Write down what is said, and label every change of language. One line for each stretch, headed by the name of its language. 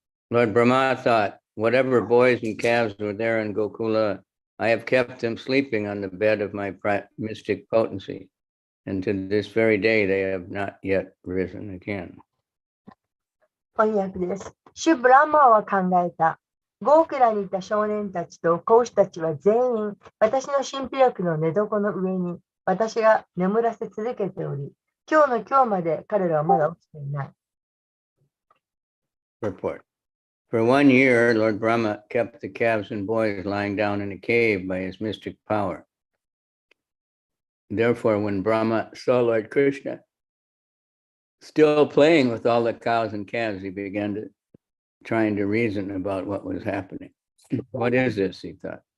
English: Lord Brahma thought, whatever boys and calves were there in Gokula, I have kept them sleeping on the bed of my mystic potency, and to this very day they have not yet risen again.
Japanese: 翻訳です。シュブランマーは考えた。ゴークラにいた少年たちと子牛たちは全員、私の神秘力の寝床の上に私が眠らせ続けており、今日の今日まで彼らはまだ起きていない。
English: Report. For 1 year, Lord Brahma kept the calves and boys lying down in a cave by his mystic power. Therefore, when Brahma saw Lord Krishna still playing with all the cows and calves, he began to trying to reason about what was happening. What is this? He thought.